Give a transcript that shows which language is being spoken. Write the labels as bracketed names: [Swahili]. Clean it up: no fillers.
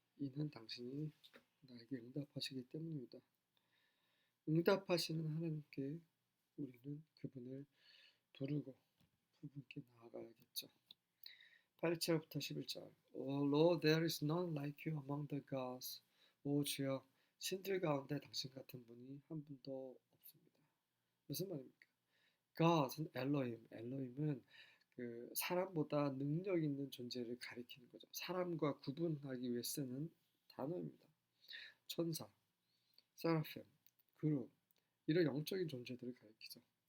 [Korean] 이는 당신이 나에게 응답하시기 때문입니다. 응답하시는 하나님께 우리는 그분을 부르고 그분께 나아가야겠죠. 8절부터 11절. [English] O Lord, there is none like you among the gods. [Korean] 오 주여, 신들 가운데 당신 같은 분이 한 분도 없습니다. 무슨 말입니까? God은 엘로힘은 그 사람보다 능력 있는 존재를 가리키는 거죠. 사람과 구분하기 위해 쓰는 단어입니다. 천사, 세라핌, 그룹 이런 영적인 존재들을 가리키죠.